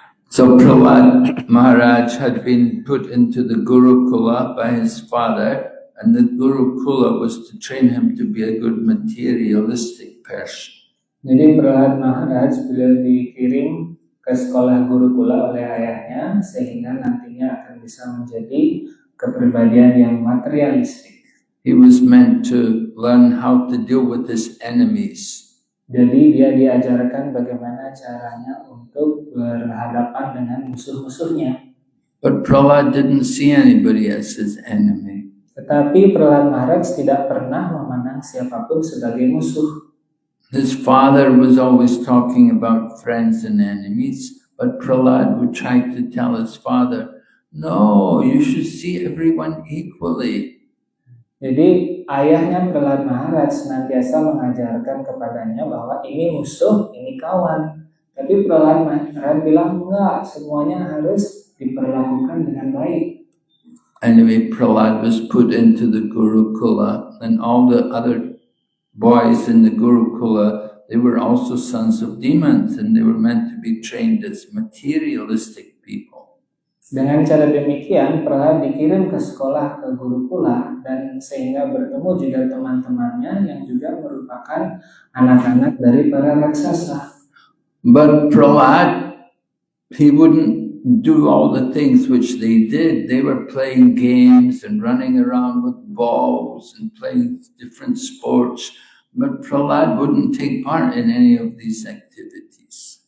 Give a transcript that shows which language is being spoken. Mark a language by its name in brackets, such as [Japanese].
[English] So Prahlad Maharaj had been put into the Gurukula by his father, and the Gurukula was to train him to be a good materialistic person. [Indonesian] Jadi Prahlad Maharaj beliau dikirim ke sekolah Gurukula oleh ayahnya sehingga nantinya akan bisa menjadi kepribadian yang materialistik. [English] He was meant to learn how to deal with his enemies. [Indonesian] Jadi dia diajarkan bagaimana caranya untuk berhadapan dengan musuh-musuhnya. [English] But Prahlad didn't see anybody as his enemy. [Indonesian] Tetapi Prahlad Maharaj tidak pernah memandang siapapun sebagai musuh. [English] His father was always talking about friends and enemies, but Prahlad would try to tell his father, no, you should see everyone equally. [Indonesian] Jadi ayahnya Prahlad Maharaj senantiasa mengajarkan kepadanya bahwa ini musuh, ini kawan. Tapi Prahlad Maharaj bilang enggak, semuanya harus diperlakukan dengan baik. [English] Anyway, Prahlad was put into the Gurukula, and all the other boys in the Gurukula, they were also sons of demons, and they were meant to be trained as materialistic people. [Indonesian] Dengan cara demikian, Prahlad dikirim ke sekolah ke Gurukula dan sehingga bertemu juga teman-temannya yang juga merupakan anak-anak dari para raksasa. [English] But Prahlad, he wouldn't do all the things which they did. They were playing games and running around with balls and playing different sports. But Prahlad wouldn't take part in any of these activities.